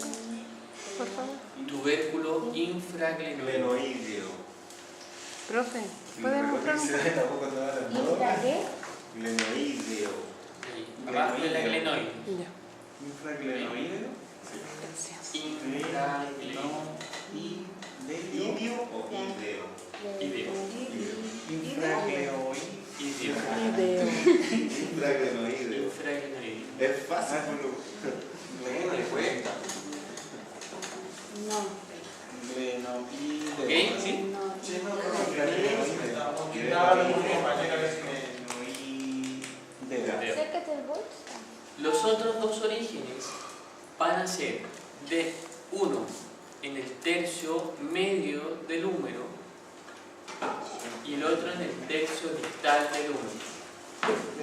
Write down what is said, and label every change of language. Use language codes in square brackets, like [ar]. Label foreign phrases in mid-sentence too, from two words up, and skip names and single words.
[es] Por favor. Tubérculo infraglenoideo. Glenoideo. Profe, ¿puedes mostrarlo? ¿infra qué? Glenoideo. Ahí, abajo de la glenoide. Ya. Infraglenoideo. Gracias. Infraglenoideo. ¿Idio o ideo? Ideo. Infraglenoideo. Video. Infraglenoideo. Infraglenoideo. Es fácil. No. ¿Ok? ¿Sí? No. Acércate el bolso. Los otros dos orígenes van a ser de uno en el tercio medio del húmero y el otro en el tercio distal del húmero.